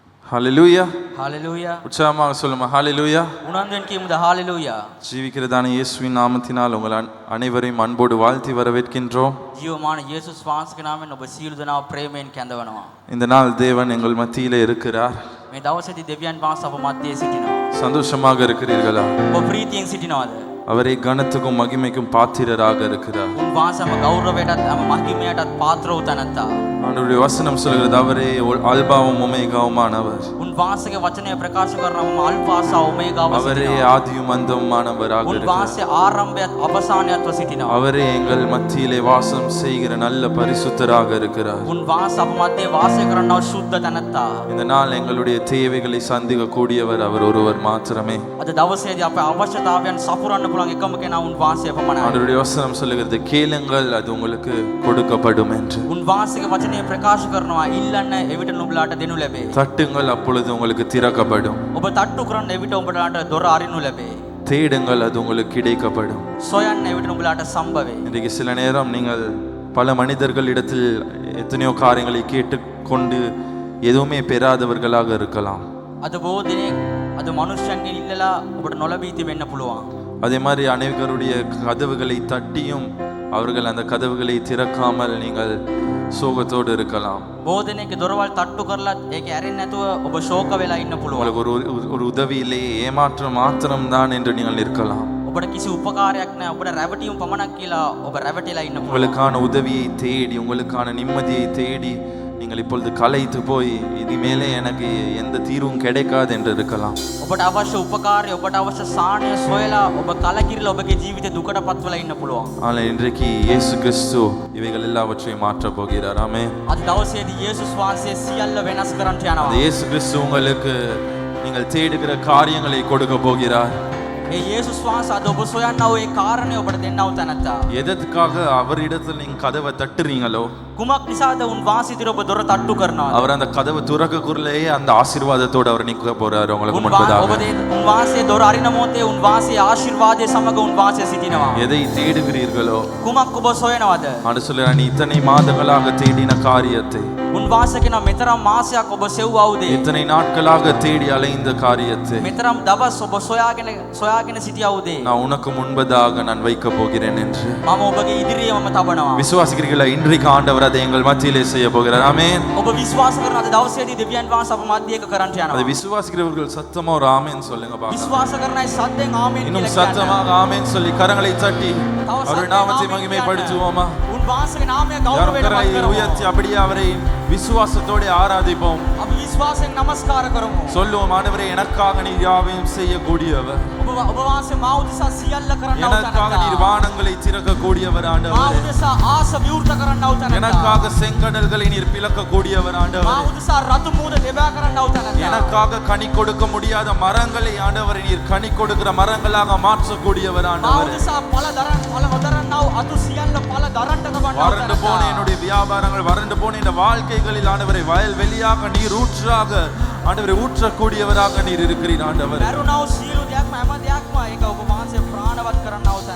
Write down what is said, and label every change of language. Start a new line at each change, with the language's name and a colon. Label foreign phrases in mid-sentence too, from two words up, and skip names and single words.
Tamil: ஹல்லேலூயா. ஹalleluya. உற்சாகமாக சொல்லுமா ஹல்லேலூயா. உணர்ந்தேன் கீமுத ஹalleluya. ஜீவிக்கிறதான இயேசுவின் நாமத்தினால் உங்கள் அனைவரையும் அன்போடு வாழ்த்தி வரவேற்கின்றோம்.
Sinhala: ජීවමාන යේසුස් වහන්සේගේ නාමයෙන් ඔබ සියලු දෙනාව ප්‍රේමයෙන් කැඳවනවා.
Tamil: இந்த நாள் தேவன் எங்கள் மத்தியிலே இருக்கிறார்.
Sinhala: මේ දවසේදී දෙවියන් වහන්සේ අප මැදේ සිටිනවා.
Tamil: சந்தோஷமாக இருக்கிறீர்களா?
Sinhala: ඔබ ප්‍රීතියෙන් සිටිනවද?
Tamil: அவரை கனத்துக்கும் மகிமைக்கும் பாத்திரராக இருக்கிறார்.
Sinhala: උන්වහන්සේම ගෞරවයටත් තම මහිමයටත් පාත්‍ර වූ තැනැත්තා.
Tamil: ஆண்டவருடைய வசனம் சொல்கிறது அவரே அல்பாவும் ஒமேகாவுமானவர்.
Sinhala: උන්වහන්සේගේ වචනය ප්‍රකාශ කරනවා අල්ෆා සහ ඔමේගාව
Tamil: அவரே
Sinhala: සිටිනවා.
Tamil: ஆதியும் அந்தமுமானவராக இருக்கிறார்.
Sinhala: උන්වහන්සේ ආරම්භයත් අවසානයත්ව සිටිනවා.
Tamil: அவரே எங்கள் மத்தியிலே வாசம் செய்கிற நல்ல பரிசுத்தராக இருக்கிறார்.
Sinhala: උන්වහන්සේ අප මැදේ වාසය කරන්නව සුද්ධ තැනැත්තා.
Tamil: இந்த நாள் எங்களுடைய தேவைகளை சந்திக்க கூடியவர் அவர் ஒருவர் மாத்திரமே.
Sinhala: අද දවසේදී අපේ අවශ්‍යතාවයන් සපුරන්න පුළුවන් එකම කෙනා උන්වහන්සේ පමණයි.
Tamil: ஆண்டவருடைய வசனம் சொல்லுகிறது கேளுங்கள் அது உங்களுக்கு கொடுக்கப்படும் என்று.
Sinhala: උන්වහන්සේගේ වචනය ප්‍රකාශ කරනවා ඉල්ලන්න එවිට නුඹලාට දෙනු ලැබේ.
Tamil: தட்டுங்கள் அப்பொழுது உங்களுக்கு திறக்கப்படும்.
Sinhala: ඔබ තට්ටු කරන්න එවිට ඔබලාට දොර අරිනු ලැබේ.
Tamil: தேடுங்கள் அது உங்களுக்கு கிடைக்கப்படும்.
Sinhala: සොයන්න එවිට නුඹලාට සම්භවේ.
Tamil: இன்றைக்கு சில நேரம் நீங்கள் பல மனிதர்களிடத்தில் எத்தனையோ காரியங்களை கேட்டுக்கொண்டு எதுவுமே பெறாதவர்களாக இருக்கலாம்.
Sinhala: අද බොහෝ දිනෙක අද මනුෂ්‍යයන්ගෙන් ඉල්ලලා ඔබට නොලැබී තිබෙන්න පුළුවන්.
Tamil: அதே மாதிரி அனைவருடைய கதவுகளை தட்டியும் அவர்கள் அந்த கதவுகளை திறக்காமல் நீங்கள் சோகத்தோடு இருக்கலாம்.
Sinhala: බොහෝ දිනෙක දොරවල් තට්ටු කරලත් ඒක ඇරෙන්නේ නැතුව ඔබ ශෝක වෙලා ඉන්න පුළුවන්.
Tamil: உங்களுக்கு ஒரு உதவி இல்லை ஏமாற்றம் மாத்திரம் தான் என்று நீங்கள் நிற்கலாம்.
Sinhala: ඔබට කිසි උපකාරයක් නැහැ. ඔබට රැවටීම පමණක් කියලා ඔබ රැවටිලා ඉන්න පුළුවන්.
Tamil: உங்களுக்கான உதவியை தேடி உங்களுக்கான நிம்மதியை தேடி நீங்கள் இப்பொழுது கலைத்து போய் இனிமேலே எனக்கு எந்த தீர்வும் கிடைக்காது என்று இருக்கலாம்.
Sinhala: ඔබට අවශ්‍ය උපකාරය ඔබට අවශ්‍ය සාහනය සොයලා ඔබ කලකිරිලා ඔබගේ ජීවිතේ දුකට පත්වලා ඉන්න පුළුවන්.
Tamil: ஆனால் இன்றைக்கு இயேசு கிறிஸ்து இவைகள் எல்லாவற்றையும் மாற்றப் போகிறார். ஆமென்.
Sinhala: අද දවසේදී යේසුස් වහන්සේ සියල්ල වෙනස් කරන්න
Tamil: அந்த
Sinhala: යනවා.
Tamil: இயேசு கிறிஸ்து உங்களுக்கு நீங்கள் தேடுகிற காரியங்களை கொடுக்க போகிறார்.
Sinhala: ඒ යේසුස් වහන්සේ අද ඔබ සොයන්නා වූ ඒ කාරණේ ඔබට දෙන්නව තැනත්තා.
Tamil: எதற்காக அவரிடத்தில் நீங்க கதவை தட்டுறீங்களோ
Sinhala: කුමක් නිසාද උන්වහන්සේ ඉදිරිය ඔබ දොර තට්ටු කරනවද?
Tamil: அவர் அந்த கதவு துறக்கக்குள்ளேயே அந்த ஆசீர்வாதத்தோடு அவர் நிற்க போறார் உங்களுக்கு
Sinhala: ඔබ
Tamil: முன்பதாக.
Sinhala: උන්වහන්සේ දොර අරින මොහොතේ උන්වහන්සේ ආශිර්වාදයේ සමග උන්වහන්සේ සිටිනවා.
Tamil: எதை தேடுகிறீர்களோ
Sinhala: කුමක් ඔබ සොයනවද?
Tamil: ஆண்டு சொல்ல நீ இத்தனை மாதங்களாக தேடின காரியத்தை
Sinhala: උන්වහන්සේ කියන මෙතරම් මාසයක් ඔබ සෙව්වවුද?
Tamil: இத்தனை நாட்களாக தேடி அலைந்த காரியத்தை
Sinhala: මෙතරම් දවස් ඔබ සොයාගෙන සිටියවුද?
Tamil: நான் உனக்கு முன்பதாக நான் வைக்க போகிறேன் என்று
Sinhala: මම ඔබගේ ඉදිරියේ මම තබනවා.
Tamil: விசுவாசிக்கிறீர்களா? இன்றைக்கு ஆண்டவர் அதை எங்கள் மத்தியிலே செய்ய போகிறார். ஆமென்.
Sinhala: ඔබ විශ්වාස කරන අද දවසේදී දෙවියන් වහන්සේ අප මැදේ එක කරන්න
Tamil: அதை
Sinhala: යනවා.
Tamil: விசுவாசிக்கிறவர்கள் சத்தமா ஒரு ஆமென் சொல்லுங்க பாக்கலாம்.
Sinhala: විශ්වාස කරන අය සද්දෙන් ආමේන්
Tamil: இன்னும்
Sinhala: කියලා
Tamil: சத்தமாக
Sinhala: කියන්න.
Tamil: ஆமென் சொல்லி கரங்களை தட்டி அவருடைய நாமத்தை மகிமைப்படுத்துவோமா?
Sinhala: උන්වහන්සේගේ නාමය
Tamil: யாரும்
Sinhala: ගෞරවයට
Tamil: கரங்களை
Sinhala: පත් කරමු.
Tamil: உயர்த்தி அப்படியே அவரை விசுவாசத்தோடு ஆராதிப்போம்.
Sinhala: අපි විශ්වාසයෙන් নমස්කාර කරමු.
Tamil: சொல்லுவோம், ஆண்டவரே எனக்காக நீர் யாவையும் செய்யக்கூடியவர்,
Sinhala: ඔබ වහන්සේ මා උදෙසා සියල්ල කරන්නව
Tamil: எனக்காக நீர்
Sinhala: තැනැත්තා.
Tamil: வானங்களை திறக்கக்கூடியவர்
Sinhala: මා
Tamil: ஆண்டவரே,
Sinhala: උදෙසා ආස විවෘත කරන්නව තැනැත්තා.
Tamil: எனக்காக செங்கடல்களை நீர் பிளக்கக்கூடியவர்
Sinhala: මා
Tamil: ஆண்டவரே,
Sinhala: උදෙසා රතු මූද දෙබෑ කරන්නව තැනැත්තා.
Tamil: எனக்காக கனி கொடுக்க முடியாத மரங்களை ஆண்டவரே நீர் கனி கொடுக்கிற மரங்களாக மாற்றக்கூடியவர்
Sinhala: මා
Tamil: ஆண்டவரே,
Sinhala: උදෙසා පල නොදරන්නව අතු සියල්ල පල දරන්න තබන්නව
Tamil: வறண்டு போன
Sinhala: තැනැත්තා.
Tamil: என்னுடைய வியாபாரங்கள், வறண்டு போன இந்த வாழ்க்கைகளில் ஆண்டவரை வயல் வெளியாக நீர் ஊற்றாக ஆண்டவரை ஊற்றக்கூடியவராக நீர் இருக்கிறீர் ஆண்டவரே.
Sinhala: මරුණව සියලු දෙයක්ම හැම දෙයක්ම ඒක ඔබ වහන්සේ ප්‍රාණවත් කරන්නව තැනැත්තා.